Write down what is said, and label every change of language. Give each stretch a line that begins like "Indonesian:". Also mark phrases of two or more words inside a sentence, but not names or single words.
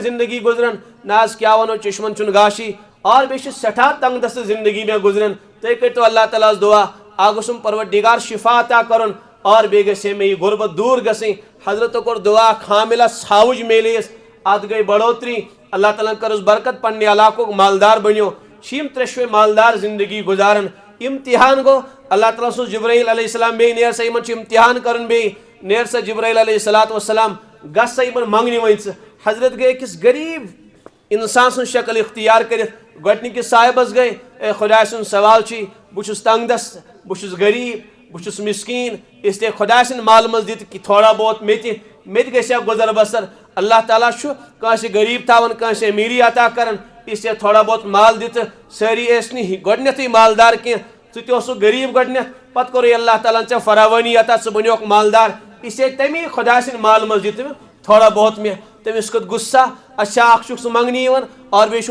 Kashmiri: زندگی گُزران نہ حظ کیٛاہ وَنو چشمن چھُنہٕ گاشی اور بیٚیہِ چھِ سٮ۪ٹھاہ تنگ دست زندگی مےٚ گُزران تُہۍ کٔرۍتو اللہ تعالیٰ ہس دُعا اکھ گوٚژھُم پروردگار شفا عطا کرُن اور بیٚیہِ گژھِ ہے مےٚ یہِ غُربت دوٗر گژھٕنۍ حضرتو کوٚر دُعا اکھ حاملہ ژھاوٕج میلیس اتھ گٔے بڑھوتری اللہ تعالیٰ ہن کٔرٕس برکت پننہِ علاقُک مالدار بنیو چھِ یِم 3 مالدار زندگی گُزاران امتحان گوٚو اللہ تعالیٰ سوٗز جبرائیل
Arabic: علیہ السلام
Kashmiri: بیٚیہِ نیر سا یِمن چھُ امتحان کرُن بیٚیہِ نیر سا جبرائیل
Arabic: علیہ الصلوۃ والسلام
Kashmiri: گژھ یمن منگنہِ وۄنۍ ژٕ حضرت گٔے أکِس غریٖب اِنسان سٕنٛز شکل اختیار کٔرِتھ گۄڈنِکِس صاحبس گٔے اے خۄداے سُنٛد سوال چھُے بہٕ چھُس تنگ دست بہٕ چھُس غریٖب بہٕ چھُس مسکیٖن اسلیے خۄداے سٕنٛدِ مالہٕ منٛز دِتہٕ کہ تھوڑا بہت مےٚ تہِ گژھِ ہا گُزر بسر اللہ تعالیٰ چھُ کٲنٛسہِ غریٖب تھاوان کٲنٛسہِ امیٖری عطا کران اسلیے تھوڑا بہت مال دِتہٕ سٲری ٲسۍ نہٕ گۄڈنیٚتھٕے مالدار کینٛہہ ژٕ تہِ اوسُکھ غریٖب گۄڈنیٚتھ پتہٕ کوٚرُے اللہ تعالیٰ ہن ژےٚ فراوٲنی عطا ژٕ بنیوکھ مالدار اسلیے تمی خۄداے سٕنٛدِ مالہٕ منٛز دِتہٕ تھوڑا بہت مےٚ تٔمِس کھوٚت غُصہ اچھا اکھ چھُکھ ژٕ منٛگنہِ یِوان اور بیٚیہِ